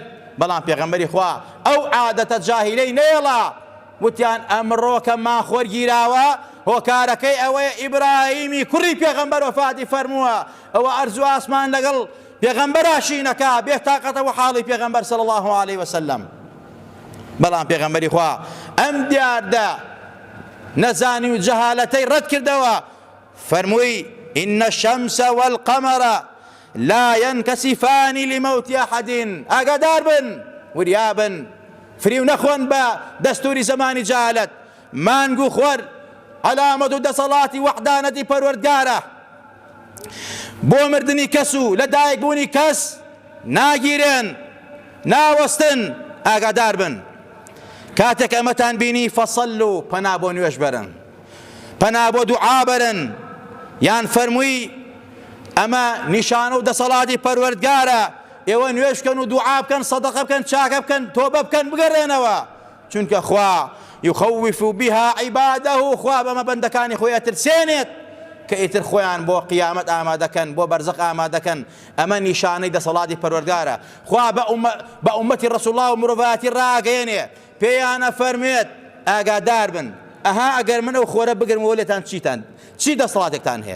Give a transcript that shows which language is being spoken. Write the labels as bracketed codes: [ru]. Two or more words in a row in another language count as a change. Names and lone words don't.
[ckb] بەڵام پێغەمبەری خوا ئەو عادەتە جاهیلەی نێڵا، وتیان ئەمڕۆ کە مان خۆرگیراوە هۆکارەکەی ئەوەیە ئیبراهیمی کوڕی پێغەمبەر وەفاتی فەرمووە، ئەوە ئەرز و ئاسمان لەگەڵ پێغەمبەراشی نەکا بێتاقەتەوە حاڵی پێغەمبەر [ar] صلی الله عليه وسلم. [ckb] بەڵام پێغەمبەری خوا ئەم دیاردە نەزانی و جەهالەتەی ڕەت کردەوە، فەرمووی [ar] إن الشمس والقمر لا ينكسفان لموت أحد. [ckb] ئاگادار بن، وریا بن، فریو نەخۆن بە دەستوری زمانی جەهالەت. مانگ و خۆر عەلامەت و دەسەڵاتی وەحدانەتی پەروەردگارە، بۆ مردنی کەس و لە دایک بوونی کەس ناگیرێن ناوەستن. ئاگادار بن. کاتێک ئەمەتان بینی فەصەلوا پەنا بۆ نوێژ بەرن، پەنا بۆ دوعا بەرن. یان فەرمووی ئەمە نیشانە و دەسەڵاتی پەروەردگارە، ئێوە نوێژ بکەن و دوعا بکەن، سەدەقە بکەن، چاکە بکەن، تۆبە بکەن، بگەڕێنەوە. چونکە خوا [ar] يخوف بها عباده، [ckb] خوا بەمە بەندەکانی خۆی ئەترسێنێت کە ئیتر خۆیان بۆ قیامەت ئامادەکەن، بۆ بەرزەق ئامادەکەن. ئەمە نیشانەی دەسەڵاتی پەروەردگارە. خوا بە ئومەتی ڕەسوول الله و مرۆڤایەتی ڕاگەیەنێ، پێیان ئەفەرمێت ئاگادار بن، ئەها ئەگەر من ئەو خۆرە بگرمەوە لێتان چی دەسەڵاتێکتان هەیە؟